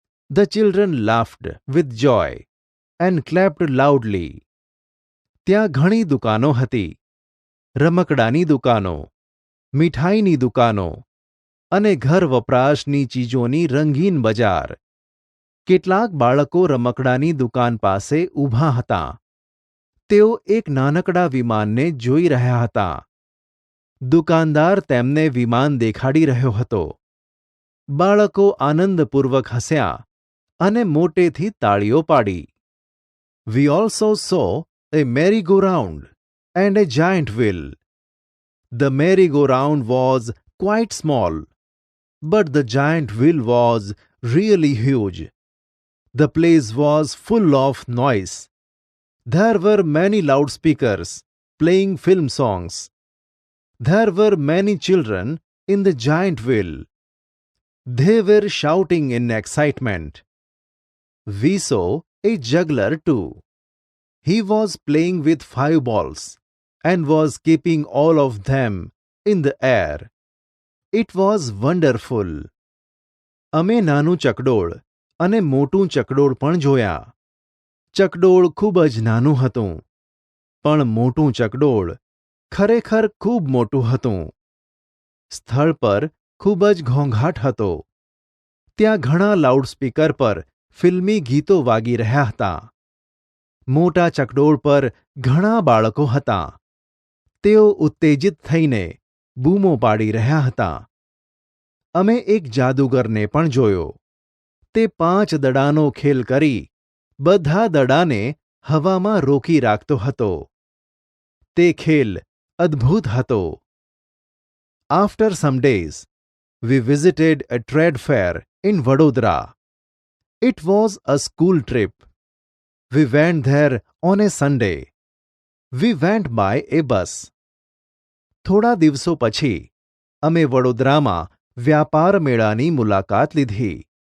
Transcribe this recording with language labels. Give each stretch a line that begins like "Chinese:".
English: The children laughed with joy and clapped loudly.
Gujarati: ત્યાં ઘણી દુકાનો હતી. રમકડાની દુકાનો, મીઠાઈની દુકાનો અને ઘર વપરાશની ચીજોની રંગીન બજાર. કેટલાક બાળકો રમકડાની દુકાન પાસે ઊભા હતા. તેઓ એક નાનકડા વિમાનને જોઈ રહ્યા હતા. દુકાનદાર તેમને વિમાન દેખાડી રહ્યો હતો. બાળકો આનંદપૂર્વક હસ્યા અને મોટેથી તાળીઓ પાડી.
English: We also saw a merry-go-round and a giant wheel. The merry-go-round was quite small, but the giant wheel was really huge. The place was full of noise. There were many loudspeakers playing film songs. There were many children in the giant wheel. They were shouting in excitement. We saw a juggler too. He was playing with 5 balls and was keeping all of them in the air. It was wonderful.
Gujarati: અમે નાનું ચકડોળ અને મોટું ચકડોળ પણ જોયા. ચકડોળ ખૂબ જ નાનું હતું, પણ મોટું ચકડોળ ખરેખર ખૂબ મોટું હતું. સ્થળ પર ખૂબ જ ઘોંઘાટ હતો. ત્યાં ઘણા લાઉડસ્પીકર પર ફિલ્મી ગીતો વાગી રહ્યા હતા. મોટા ચકડોળ પર ઘણા બાળકો હતા. તેઓ ઉત્તેજિત થઈને બૂમો પાડી રહ્યા હતા. અમે એક જાદુગરને પણ જોયો. તે 5 દડાનો ખેલ કરી બધા દડાને હવામાં રોકી રાખતો હતો. તે ખેલ અદ્ભુત હતો.
English: After some days, we visited a trade fair in Vadodara. It was a school trip. We went there on a Sunday. We went by a bus.
Gujarati: થોડા દિવસો પછી અમે વડોદરામાં વ્યાપાર મેળાની મુલાકાત લીધી.